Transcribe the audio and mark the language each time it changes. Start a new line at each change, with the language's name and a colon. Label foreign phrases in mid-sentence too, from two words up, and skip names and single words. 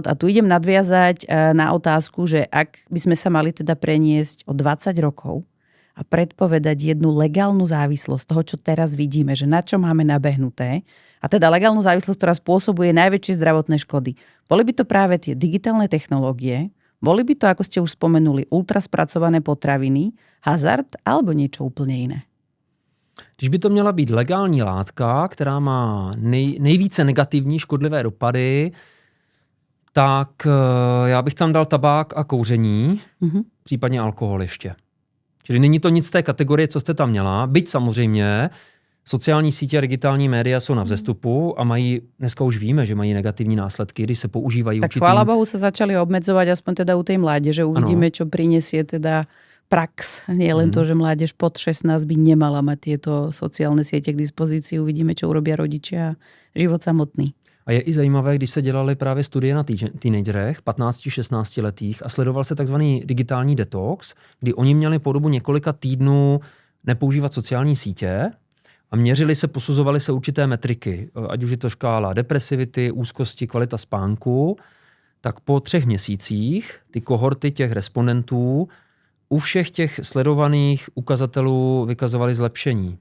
Slovak: A tu idem nadviazať na otázku, že ak by sme sa mali teda preniesť o 20 rokov a predpovedať jednu legálnu závislosť toho, čo teraz vidíme, že na čo máme nabehnuté, a teda legálnu závislosť, ktorá spôsobuje najväčšie zdravotné škody. Boli by to práve tie digitálne technológie, boli by to, ako ste už spomenuli, ultraspracované potraviny, hazard alebo niečo úplne iné?
Czech: Když by to měla být legální látka, která má nejvíce negativní škodlivé dopady, tak já bych tam dal tabák a kouření, případně alkohol ještě. Čili není to nic z té kategorie, co jste tam měla, byť samozřejmě sociální sítě a digitální média jsou na vzestupu a mají, dneska už víme, že mají negativní následky, když se používají
Slovak: tak chvála Bohu sa začali obmedzovať, aspoň teda u tej mládeže. Uvidíme, čo prinesie teda prax. Nie len to, že mládež pod 16 by nemala mať tieto sociálne siete k dispozícii. Uvidíme, čo urobia rodičia a život samotný.
Czech: A je i zajímavé, když se dělaly právě studie na teenagerech, 15-16 letých a sledoval se takzvaný digitální detox, kdy oni měli po dobu několika týdnů nepoužívat sociální sítě a měřili se, posuzovali se určité metriky, ať už je to škála depresivity, úzkosti, kvalita spánku, tak po 3 měsících ty kohorty těch respondentů u všech těch sledovaných ukazatelů vykazovaly zlepšení.